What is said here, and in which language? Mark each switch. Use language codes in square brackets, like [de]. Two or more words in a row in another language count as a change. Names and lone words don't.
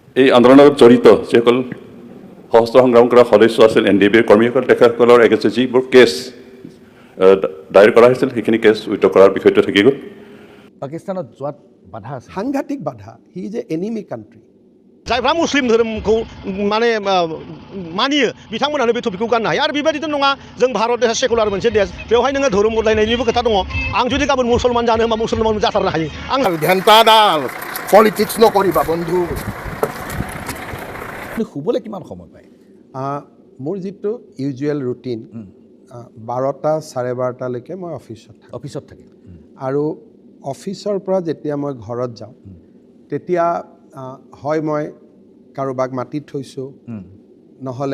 [as] এই আন্দোলনত জড়িত যিসকল সশস্ত্ৰ সংগ্ৰাম কৰা সদস্য আছিল NDBৰ কৰ্মীসকল তেখেতসকলৰ এগেইনষ্টে যিবোৰ কেছ দায়েৰ কৰা হৈছিল সেইখিনি [en] case withdraw [as] কৰাৰ বিষয়টো থাকি গ'ল। পাকিস্তানত যোৱাত বাধা আছে সাংঘাতিক বাধা [en] he is a enemy country [brx] जायफ्रा मुस्लिम धोरोमखौ माने मानियो बिथांमोनानो बे टपिकखौ गाननो हायो आरो बेबायदिथ' नङा जों भारत देशआ सेकुलार मोनसे देश बेवहाय नोङो धोरोम बदलायनायनिबो खोथा दङ आं जुदि गाबोन मुसलमान जानो होनबा मुसलमान जाथारनो हायो आं [as] ঘেণ্টাডাল পলিটিক্স নকৰিবা বন্ধু শুবলৈ কিমান সময় পায় মোৰ যিটো ইউজুৱেল ৰুটিন 12টা 12:30লৈকে মই অফিচত থাকে আৰু অফিচৰ পৰা যেতিয়া মই ঘৰত যাওঁ তেতিয়া হয় মই কাৰোবাক মাতি থৈছোঁ নহ'লে